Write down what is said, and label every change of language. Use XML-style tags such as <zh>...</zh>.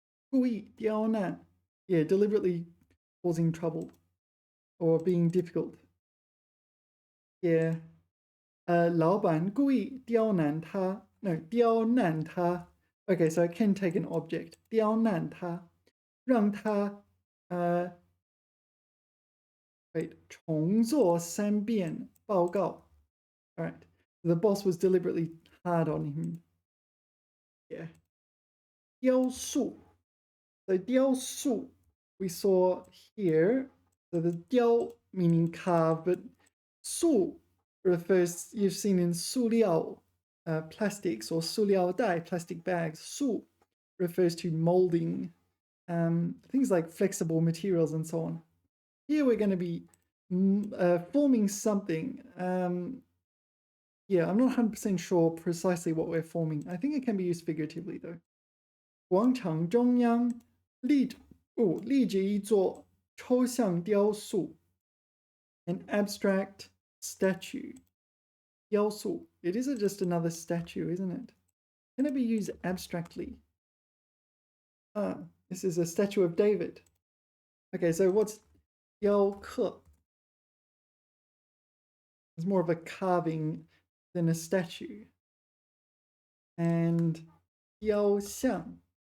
<zh>故意刁难.</zh> <en>Yeah, deliberately causing trouble or being difficult.</en> <zh>Yeah. 老板故意刁难他. No, 刁难他.</zh> <en>Okay, so I can take an object.</en> <zh>刁难他. 让他, wait, 重做3遍报告.</zh> <en>All right. The boss was deliberately hard on him. Yeah. 雕塑. So 雕塑 we saw here. So the 雕 meaning carve, but 塑 refers, you've seen in 塑料, plastics, or 塑料袋, plastic bags. 塑 refers to molding, things like flexible materials and so on. Here we're going to be forming something. Yeah, I'm not 100% sure precisely what we're forming. I think it can be used figuratively though.</en> <zh>广场中央立着一座抽象雕塑</zh> <en>an abstract statue.</en> <zh>雕塑.</zh> <en>It is just another statue, isn't it? Can it be used abstractly? This is a statue of David. Okay, so what's 雕刻? It's more of a carving than a statue. And 雕像.</en>